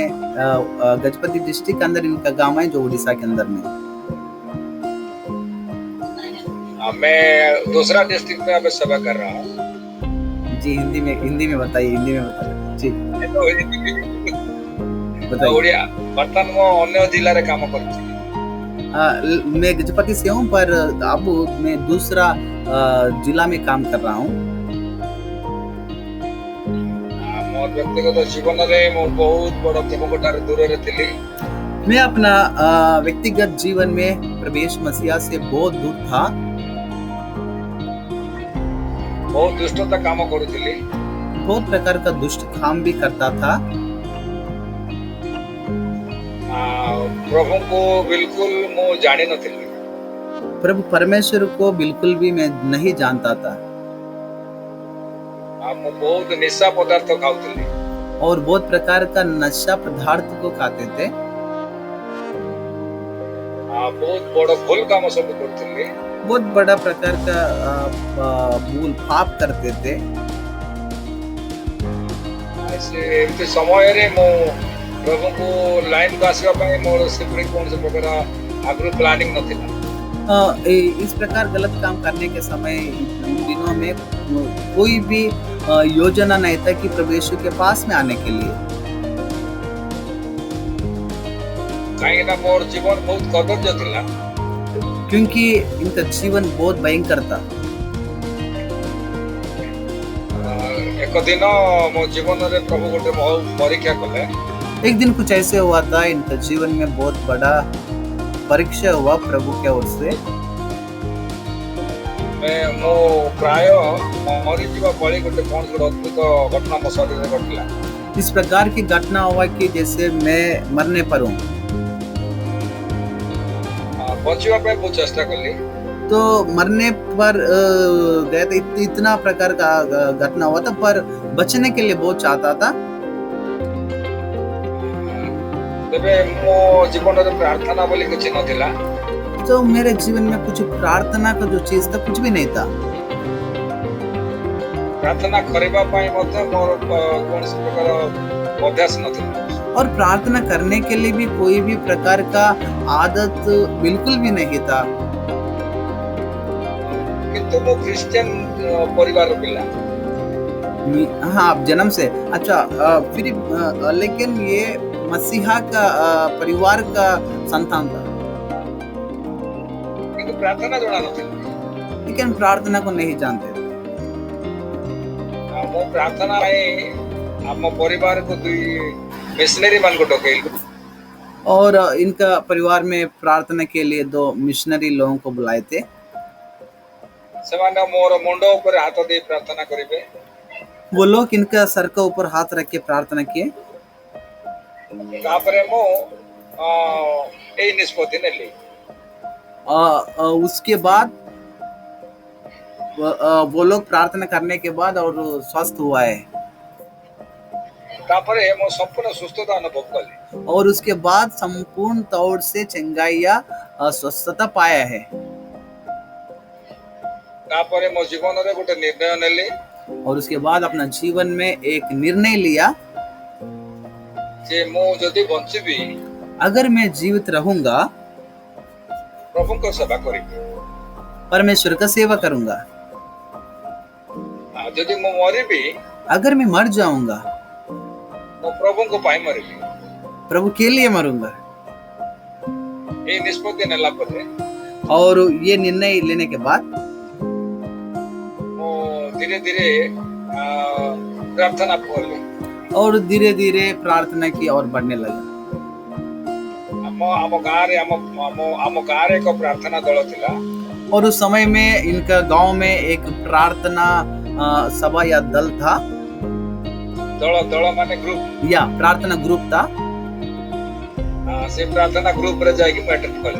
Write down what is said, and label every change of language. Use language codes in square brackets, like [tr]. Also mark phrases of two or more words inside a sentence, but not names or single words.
[hi] गजपति डिस्ट्रिक्ट के अंदर इनका गांव है जो उड़ीसा के अंदर में। मैं दूसरा डिस्ट्रिक्ट में अभी सेवा कर रहा हूँ। जी हिंदी में बताइए, जी बताइए। [or] ବର୍ତ୍ତମାନ ମୁଁ ଅନ୍ୟ ଜିଲ୍ଲାରେ କାମ କରୁଛି। [hi] मैं गजपति से हूँ, पर अब मैं दूसरा जिला में काम कर रहा हूँ। [or] ମୋ ବ୍ୟକ୍ତିଗତ ଜୀବନରେ ମୁଁ ବହୁତ ବଡ଼ ପ୍ରଭୁଙ୍କ ଠାରୁ ଦୂରରେ ଥିଲି। [hi] मैं अपना व्यक्तिगत जीवन में प्रवेश मसीहा से बहुत दूर था। [or] ବହୁତ ଦୁଷ୍ଟତା କାମ କରୁଥିଲି। [hi] बहुत प्रकार का दुष्ट काम भी करता था। [or] ପ୍ରଭୁଙ୍କୁ ବିଲକୁଲ ମୁଁ ଜାଣିନଥିଲି। [hi] प्रभु परमेश्वर को बिल्कुल भी मैं नहीं जानता था। [or] ମୁଁ ବହୁତ ନିଶା ପଦାର୍ଥ ଖାଉଥିଲି। [hi] और बहुत प्रकार का नशा पदार्थ को खाते थे। [or] ବହୁତ ବଡ଼ ଭୁଲ କାମ ସବୁ କରୁଥିଲି। [hi] बहुत बड़ा प्रकार का भूल पाप करते थे। [or] ଏମିତି ସମୟରେ ମୁଁ ପ୍ରଭୁଙ୍କୁ ଲାଇନକୁ ଆସିବା ପାଇଁ ମୋର ସେପରି କୌଣସି ପ୍ରକାର ଆଗରୁ ପ୍ଲାନିଂ ନଥିଲା। [hi] इस प्रकार गलत काम करने के समय उन दिनों में कोई भी योजना नहीं था कि प्रभु यीशु के पास में आने के लिए। [or] କାହିଁକି ନା ମୋର ଜୀବନ ବହୁତ କଦର୍ଯ୍ୟ ଥିଲା। [hi] क्योंकि इनका जीवन बहुत भयंकर था। [or] ଏକ ଦିନ ମୋ ଜୀବନରେ ପ୍ରଭୁ ଗୋଟେ ବହୁତ ପରୀକ୍ଷା କଲେ। [hi] एक दिन कुछ ऐसे हुआ था, इनका जीवन में बहुत बड़ा परीक्षा हुआ प्रभु की ओर से। [or] ମୁଁ ପ୍ରାୟ ମରିଯିବା ଭଳି ଗୋଟେ କୌଣସି ଗୋଟେ ଅଦ୍ଭୁତ ଘଟଣା ମୋ ଶରୀରରେ ଘଟିଲା। [hi] इस प्रकार की घटना हुआ कि जैसे मैं मरने पर हूँ। [or] ବଞ୍ଚିବା ପାଇଁ ବହୁତ ଚେଷ୍ଟା କଲି। [hi] तो मरने पर गया था। इतना प्रकार का घटना हुआ था, पर बचने के लिए बहुत चाहता था। [or] ତେବେ ମୋ ଜୀବନରେ ପ୍ରାର୍ଥନା ବୋଲି କିଛି ନଥିଲା। [hi] तो मेरे जीवन में कुछ प्रार्थना का जो चीज था कुछ भी नहीं था। [or] ପ୍ରାର୍ଥନା କରିବା ପାଇଁ ମଧ୍ୟ ମୋର କୌଣସି ପ୍ରକାର ଅଭ୍ୟାସ ନଥିଲା। [hi] और प्रार्थना करने के लिए भी कोई भी प्रकार का आदत बिल्कुल भी नहीं था। [or] କିନ୍ତୁ ମୁଁ ଖ୍ରୀଷ୍ଟିଆନ ପରିବାରର ପିଲା। [hi] हाँ, आप जन्म से अच्छा। फिर लेकिन ये मसीहा का परिवार का संतान था, [or] କିନ୍ତୁ ପ୍ରାର୍ଥନା ଜଣା ନଥିଲା। [hi] लेकिन प्रार्थना को नहीं जानते थे। [or] ମୁଁ ପ୍ରାର୍ଥନା ପାଇଁ ଆମ ପରିବାରକୁ ଦୁଇ ମିଶନରୀ ମାନଙ୍କୁ ଡକେଇଲୁ। [hi] और इनका परिवार में प्रार्थना के लिए 2 मिशनरी लोगों को बुलाए थे। [or] ସେମାନେ ମୋର ମୁଣ୍ଡ ଉପରେ ହାତ ଦେଇ ପ୍ରାର୍ଥନା କରିବେ। [hi] वो लोग इनका सर के ऊपर हाथ रख के प्रार्थना किए। [or] ତାପରେ ମୁଁ ଏଇ ନିଷ୍ପତ୍ତି ନେଲି। [hi] उसके बाद वो लोग प्रार्थना करने के बाद और स्वस्थ हुआ है। [or] ତାପରେ ମୁଁ ସମ୍ପୂର୍ଣ୍ଣ ସୁସ୍ଥତା ଅନୁଭବ କଲି। [hi] और उसके बाद संपूर्ण तौर से चंगाई या स्वस्थता पाया है। [or] ତାପରେ ମୋ ଜୀବନରେ ଗୋଟେ ନିର୍ଣ୍ଣୟ ନେଲି। [hi] और उसके बाद अपना जीवन में एक निर्णय लिया, [or] ଯେ ମୁଁ ଯଦି ବଞ୍ଚିବି [hi] अगर मैं जीवित रहूंगा [or] ପ୍ରଭୁଙ୍କ ସେବା କରିବି। [hi] परमेश्वर का सेवा करूंगा। [or] ଯଦି ମୁଁ ମରିବି [hi] अगर मैं मर जाऊंगा [or] ମୁଁ ପ୍ରଭୁଙ୍କ ପାଇଁ ମରିବି। [hi] प्रभु के लिए मरूंगा। [or] ଏଇ ନିଷ୍ପତ୍ତି ନେଲା ପରେ [hi] और ये निर्णय लेने के बाद [or] ମୁଁ ଧୀରେ ଧୀରେ ପ୍ରାର୍ଥନା କଲି। [hi] और धीरे धीरे प्रार्थना की और बढ़ने लगा। [or] ଆମ ଗାଁରେ ଆମ ଗାଁରେ ଏକ ପ୍ରାର୍ଥନା ଦଳ ଥିଲା। [hi] और उस समय में इनका गांव में एक प्रार्थना सभा या दल था, [or] ଦଳ ମାନେ ଗ୍ରୁପ। [hi] या प्रार्थना ग्रुप था। [or] ସେ ପ୍ରାର୍ଥନା ଗ୍ରୁପରେ ଯାଇକି ମୁଁ ଆଟେଣ୍ଡ କଲି।